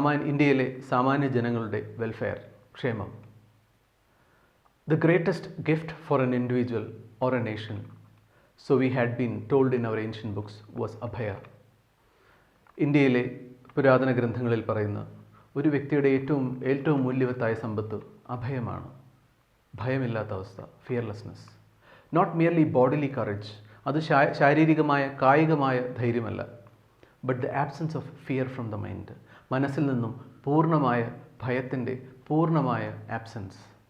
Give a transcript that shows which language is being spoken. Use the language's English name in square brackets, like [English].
[Malayalam] ഇന്ത്യയിലെ സാമാന്യ ജനങ്ങളുടെ വെൽഫെയർ, ക്ഷേമം. [English] The greatest gift for an individual or a nation, so we had been told in our ancient books, was Abhaya. [Malayalam] ഇന്ത്യയിലെ പുരാതന ഗ്രന്ഥങ്ങളിൽ പറയുന്ന ഒരു വ്യക്തിയുടെ ഏറ്റവും മൂല്യവത്തായ സമ്പത്ത് അഭയമാണ്. ഭയമില്ലാത്ത അവസ്ഥ, [English] Fearlessness. Not merely bodily courage, [Malayalam] അത് ശാരീരികമായ കായികമായ ധൈര്യമല്ല, [English] but the absence of fear from the mind, [Malayalam] മനസ്സിൽ നിന്നും പൂർണ്ണമായ ഭയത്തിൻ്റെ പൂർണ്ണമായ ആബ്സെൻസ്.